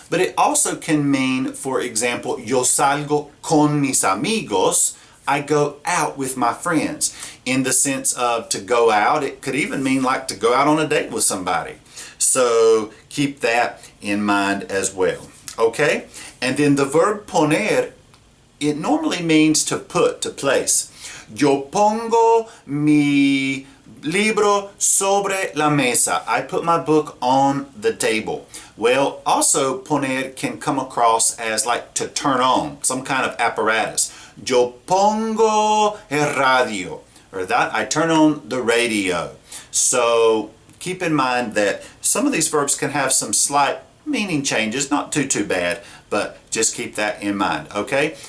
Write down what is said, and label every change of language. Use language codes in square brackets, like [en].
[en] But it also can mean, for example, [es] yo salgo con mis amigos, [en] I go out with my friends. In the sense of to go out, it could even mean like to go out on a date with somebody. So keep that in mind as well. Okay? And then the verb poner, it normally means to put, to place. [es] Yo pongo mi libro sobre la mesa. [en] I put my book on the table. Well, also poner can come across as like to turn on, some kind of apparatus. [es] Yo pongo el radio. [en] Or that I turn on the radio. So keep in mind that some of these verbs can have some slight meaning changes, not too bad, but just keep that in mind, okay?